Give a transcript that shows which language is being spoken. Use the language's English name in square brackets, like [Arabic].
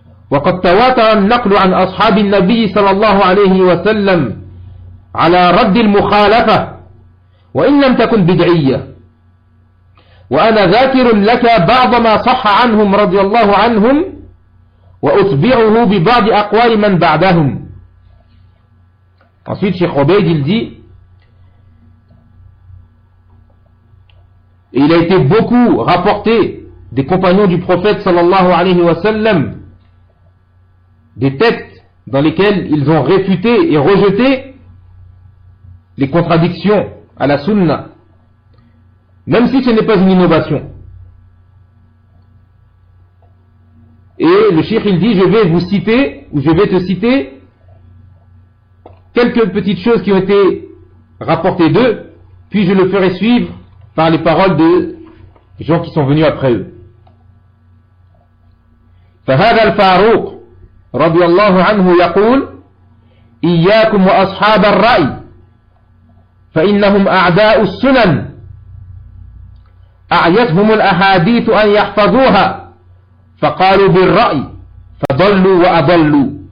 [Arabic] وقد تواتر النقل عن أصحاب النبي صلى الله عليه وسلم على رد المخالفة وإن لم تكن بدعية. وأنا ذاكر لك بعض ما صح عنهم رضي الله عنهم وأتبعه ببعض أقوال من بعدهم. [French] Ensuite, Cheikh Obeid, il dit, il a été beaucoup rapporté des compagnons du prophète sallallahu alayhi wa sallam des textes dans lesquels ils ont réfuté et rejeté les contradictions à la sunna. Même si ce n'est pas une innovation. Et le Cheikh il dit, je vais te citer quelques petites choses qui ont été rapportées d'eux, puis je le ferai suivre par les paroles de gens qui sont venus après eux. [Arabic] فهذا الفاروق رضي الله عنه يقول إياكم وأصحاب الرأي فإنهم أعداء السنن أعيتهم الأحاديث أن يحفظوها فقالوا بالرأي فضلوا وأضلوا.